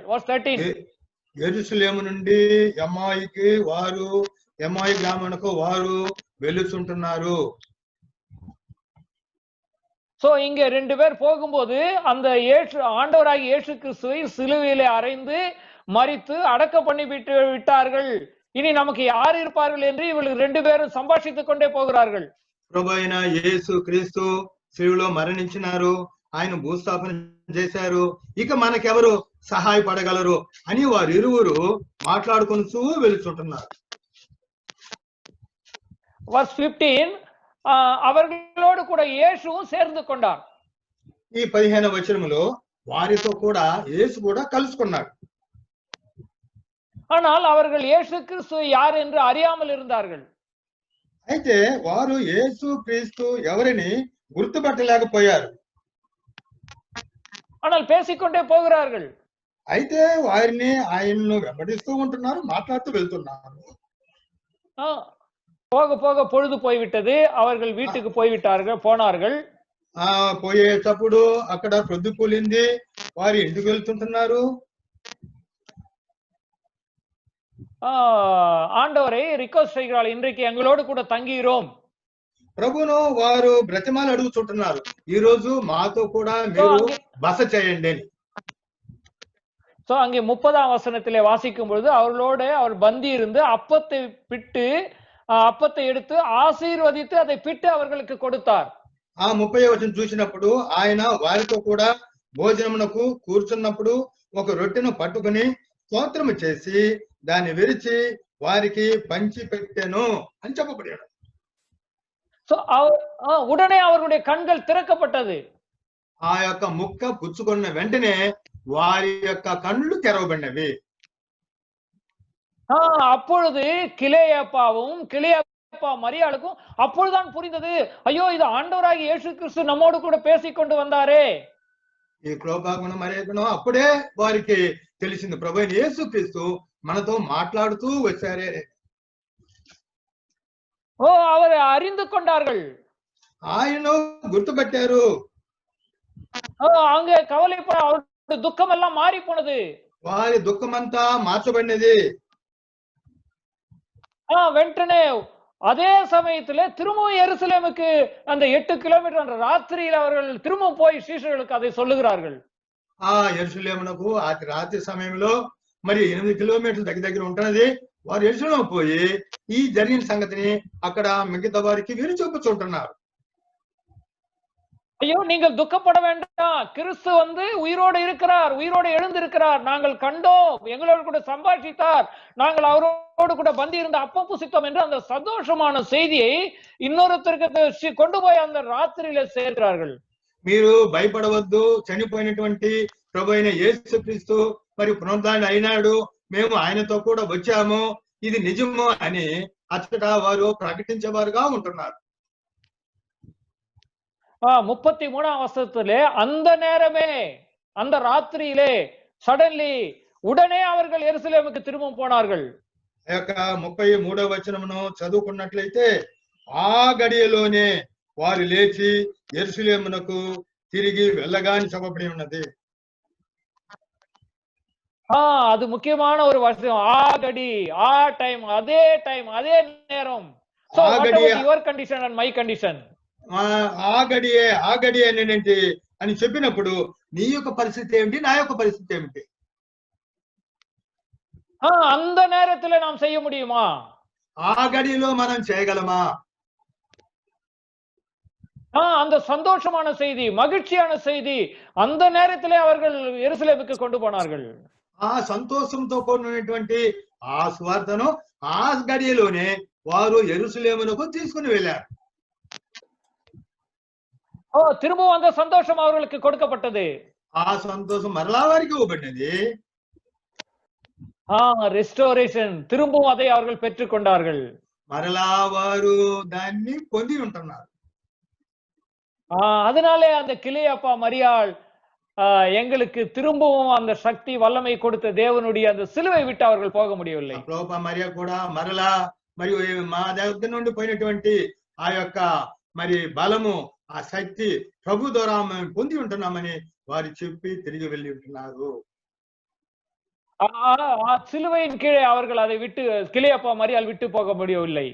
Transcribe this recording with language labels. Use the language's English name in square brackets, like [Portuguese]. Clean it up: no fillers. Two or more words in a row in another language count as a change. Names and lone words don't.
[English] verse 13. [Telugu] యెరూషలేము నుండి ఎమ్మాయి గ్రామానికి వారు వెళ్తుంటున్నారు. [Tamil] சோ இங்க 2 பேர் போகும்போது அந்த ஆண்டவராகிய இயேசு கிறிஸ்துவை சிலுவையிலே அறைந்து மரித்து அடக்க பண்ணி விட்டார்கள். இனி நமக்கு யார் இருப்பார்கள் என்று இவர்கள் 2 பேரும் సంభాషిத்துக் கொண்டே போகிறார்கள். [Telugu] ప్రభువైన యేసు క్రీస్తు సిలువలో మరణించినారు, ఆయన భూస్థాపన చేశారు, ఇక మనకెవరు సహాయపడగలరు అని వారు ఇరువురు మాట్లాడుకుంటూ వెళ్తుంటున్నారు. [Tamil] verse 15 அவர்களோடு கூட இயேசுவும் சேர்ந்து கொண்டார். [Telugu] ఈ 15వ వచనములో వారితో కూడా యేసు కూడా కలుసుకున్నాడు. [Tamil] ஆனால் அவர்கள் இயேசு கிறிஸ்து யார் என்று அறியாமல் இருந்தார்கள். [Telugu] అయితే వారు యేసు క్రీస్తు ఎవరిని గుర్తుపట్టలేకపోయారు. [Tamil] ஆனால் பேசிக்கொண்டே போகிறார்கள். [Telugu] అయితే వారిని ఆయన్ను వెంబడిస్తూ ఉంటున్నారు, మాట్లాడుతూ వెళ్తున్నారు. [Tamil] போக போக பொழுது போய்விட்டது. அவர்கள் வீட்டுக்கு போனார்கள். [Telugu] పోయేటప్పుడు అక్కడ ప్రొద్దు కూలింది, వారు ఇంటికి వెళ్తుంటున్నారు. [Tamil] ஆண்டவரை ரிக்வெஸ்ட் செய்கிறாள், இன்றைக்கு எங்களோடு கூட தங்கிரோம். [Telugu] ప్రభును వారు బ్రతిమాలు అడుగుతుంటున్నారు, ఈ రోజు మాతో కూడా మీరు బస చేయండి అని. [Tamil] சோ அங்கே 30ஆம் வசனத்திலே வாசிக்கும் பொழுது அவர்களோட அவர் பந்தி இருந்து அப்பத்தை பிட்டு அப்பத்தை எடுத்து ஆசீர்வதித்து அதை பிட்டு அவர்களுக்கு கொடுத்தார். [Telugu] ఆ 30వ వచనం చూసినప్పుడు ఆయన వారితో కూడా భోజనమునకు కూర్చున్నప్పుడు ఒక రొట్టెను పట్టుకుని స్తోత్రము చేసి దాన్ని విరిచి వారికి పంచి పెట్టెను అని చెప్పబడాడు. [Tamil] சோ உடனே அவர்களுடைய கண்கள் திறக்கப்பட்டது. [Telugu] ఆ యొక్క ముక్క పుచ్చుకున్న వెంటనే వారి యొక్క కళ్ళు తెరవబడినవి. [Tamil] அப்பொழுது கிலேயப்பாவும் கிலேயப்பா மரியாளுக்கும் அப்பொழுதுதான் புரிந்தது, ஐயோ இது ஆண்டவராகிய இயேசு கிறிஸ்து நம்மோடு கூட பேசிக்கொண்டு வந்தாரே. [Telugu] ఈ క్లోపాగును మరియకును అప్పుడే వారికి తెలిసింది, ప్రభువైన యేసు క్రీస్తు మనతో మాట్లాడుతూ వచ్చారే. [Tamil] அவர் அறிந்து கொண்டார்கள், [Telugu] ఆయన గుర్తుపట్టారు. [Tamil] அங்கே கவலைப்பட அவருடைய துக்கம் எல்லாம் மாறி போனது. [Telugu] వారి దుఃఖమంతా మార్చబడినది. [Tamil] వెంటనే அதே சமயத்துல திரும்பவும் எருசலேமுக்கு அந்த 8 கிலோமீட்டர் அந்த ராத்திரியில் அவர்கள் திரும்பவும் போய் சீஷர்களுக்கு அதை சொல்லுகிறார்கள். [Telugu] యెరూషలేమునకు ఆ రాత్రి సమయంలో మరి 8 కిలోమీటర్ల దగ్గర ఉంటున్నది. వారు యెరూషలేము పోయి ఈ జరిగిన సంగతిని అక్కడ మిగతా వారికి వీరు చెప్పుచుంటున్నారు. [Tamil] ஐயோ நீங்கள் துக்கப்பட வேண்டாம், கிறிஸ்து உயிரோடு இருக்கிறார், உயிரோடு எழுந்திருக்கிறார், நாங்கள் கண்டோம், எங்களோடு கூட சம்பாஷித்தார், நாங்கள் அவரோடு கூட பந்தி இருந்த அப்பம் புசித்தோம் என்று அந்த சந்தோஷமான செய்தியை இன்னொருத்தருக்கு கொண்டு போய் அந்த ராத்திரியில சேர்க்கிறார்கள். [Telugu] మీరు భయపడవద్దు, చనిపోయినటువంటి ప్రభు అయిన యేసుక్రీస్తు మరి పునరుద్ధరణ అయినాడు, మేము ఆయనతో కూడా వచ్చాము, ఇది నిజము అని అచ్చట వారు ప్రకటించేవారుగా ఉంటున్నారు. [Tamil] 33ஆம் வசனத்திலே அந்த நேரமே அந்த ராத்திரியிலே சடன்லி உடனே அவர்கள் எருசலேமுக்கு திரும்ப போனார்கள். [Telugu] ఆ యొక్క 33వ వచనమును చదువుకున్నట్లయితే ఆ గడియలోనే వారు లేచి యెరూషలేమునకు తిరిగి వెళ్ళగాని చెప్పబడి ఉన్నది. [Tamil] அது முக்கியமான ஒரு வசனம். ஆகடி, டைம், அதே நேரம். [English] So what about your condition and my condition? [Telugu] ఆ గడియే నేనేంటి అని చెప్పినప్పుడు నీ యొక్క పరిస్థితి ఏమిటి, నా యొక్క పరిస్థితి ఏమిటి? [Tamil] அந்த நேரத்துல நாம் செய்ய முடியுமா? [Telugu] ఆ గడియలో మనం చేయగలమా? [Tamil] அந்த சந்தோஷமான செய்தி, மகிழ்ச்சியான செய்தி அந்த நேரத்திலே அவர்கள் எருசலேமுக்கு கொண்டு போனார்கள். [Telugu] ఆ సంతోషంతో కూడినటువంటి ఆ సువార్తను ఆ గడియలోనే వారు యెరూషలేమునకు తీసుకుని వెళ్ళారు. [Tamil] திரும்பவும் அந்த சந்தோஷம் அவர்களுக்கு கொடுக்கப்பட்டது. [Telugu] ఆ సంతోషం మరలా వారికి ఇవ్వబడినది. [Tamil] ரெஸ்டோரேஷன், திரும்பவும் அதை அவர்கள் பெற்றுக் கொண்டார்கள். [Telugu] మరలా వారు దాన్ని పొంది ఉంటున్నారు. [Tamil] அதனாலே அந்த கிலேயப்பா மரியாள் எங்களுக்கு திரும்பவும் அந்த சக்தி வல்லமை கொடுத்த தேவனுடைய அந்த சிலுவை விட்டு அவர்கள் போக முடியவில்லை. [Telugu] క్లోపా మరియా కూడా మరలా మరియు మా దగ్గర నుండి పోయినటువంటి ఆ యొక్క మరి బలము, ఆ శక్తి ప్రభు ద్వారా మేము పొంది ఉంటున్నామని వారు చెప్పి తిరిగి వెళ్ళి ఉంటున్నారు. [Tamil] சிலுவையின் கீழே அவர்கள் அதை விட்டு கிலேயப்பா மரியாள் விட்டு போக முடியவில்லை.